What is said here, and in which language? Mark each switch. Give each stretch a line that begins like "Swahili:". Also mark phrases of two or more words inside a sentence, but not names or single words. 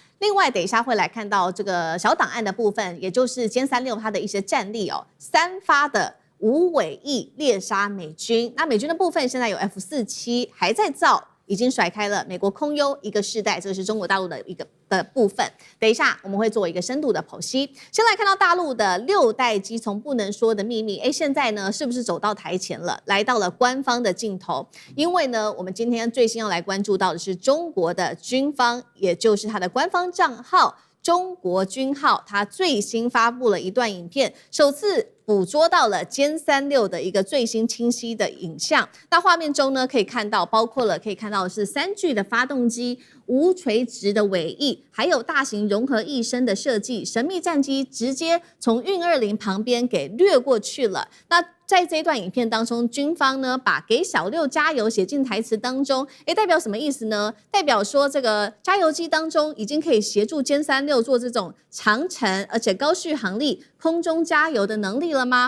Chinese: 另外，等一下會來看到這個小檔案的部分，也就是殲36它的一些戰力哦，3發的無尾翼獵殺美軍。那美軍的部分現在有 F-47還在造。已經甩開了美國空優一個世代，這個是中國大陸的一個的部分。等一下我們會做一個深度的剖析。先來看到大陸的6代機從不能說的秘密，現在呢是不是走到台前了，來到了官方的鏡頭？因為呢，我們今天最新要來關注到的是中國的軍方，也就是它的官方賬號中國軍號，它最新發布了一段影片，首次捕捉到了殲36的一個最新清晰的影像。那畫面中呢，可以看到，包括了可以看到的是3具的發動機、無垂直的尾翼，還有大型融合翼身的設計，神秘戰機直接從運20旁邊給掠過去了。那在這一段影片當中，軍方呢把給小6加油寫進台詞當中，代表什麼意思呢？代表說這個加油機當中已經可以協助殲36做這種長程而且高續航力空中加油的能力了嗎？